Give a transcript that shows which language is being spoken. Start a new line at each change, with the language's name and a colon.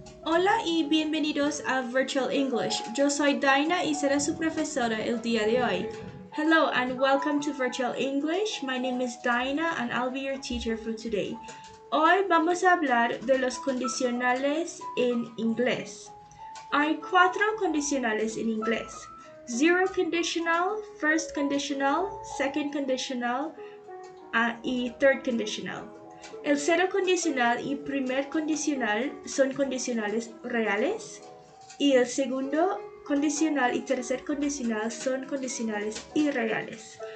Spanish: Hola y bienvenidos a Virtual English. Yo soy Daina y seré su profesora el día de hoy.
English: Hello and welcome to Virtual English. My name is Daina and I'll be your teacher for today.
Spanish: Hoy vamos a hablar de los condicionales en inglés. Hay 4 condicionales en inglés.
English: Zero conditional, first conditional, second conditional y third conditional.
Spanish: El cero condicional y primer condicional son condicionales reales y el segundo condicional y tercer condicional son condicionales irreales.